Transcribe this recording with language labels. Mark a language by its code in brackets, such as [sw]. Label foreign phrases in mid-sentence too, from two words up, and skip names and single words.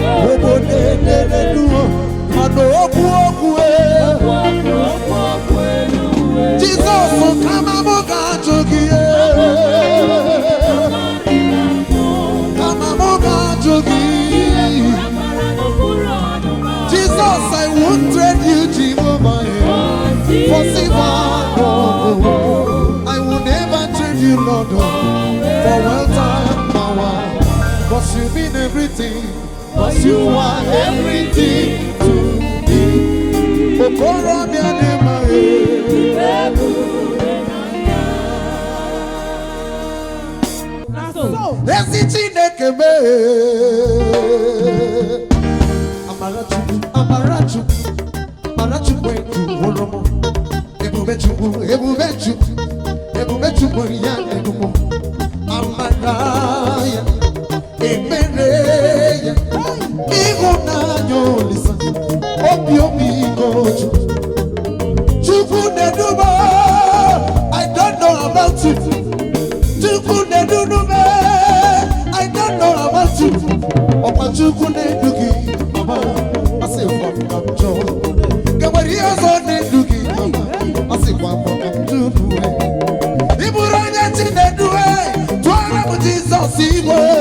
[ig] Obodo edere duo, mana okwu okwu, eh. Jizọs, kama mụ ga-ajụ gị, eh. Kama mụ ga-ajụ gị. [en] Jesus, I won't trade you, Jehovah, eh, for silver, no, no. I will never trade you, Lord, oh, for wealth and power. 'Cause you mean everything, 'cause you are everything to me. [ig] Okorobịa dị mma, eh. Na so. Ezi Chineke mee. Amara Chukwu, Amara Chukwu, Amara Chukwu ejuworo m. Ebube Chukwu, Ebube Chukwu, Ebube Chukwu ya na-edu m. Amara ya, ebere ya. Ịhụnanya Olisa, obi obi iko Chukwu. Chukwu na-edu m, [en] I don't know about you. [ig] Chukwu na-edu m, [en] I don't know about you. [ig] Ọkwa Chukwu na-edu gị, mama, asị m, mama, m jụọ. Ka nwere ihe ọzọ na-edu gị, mama. Ọ sịkwa m ka m duru, e. Ị bụrụ onye Chinedu, e, tụọrọ m Jizọs igwe.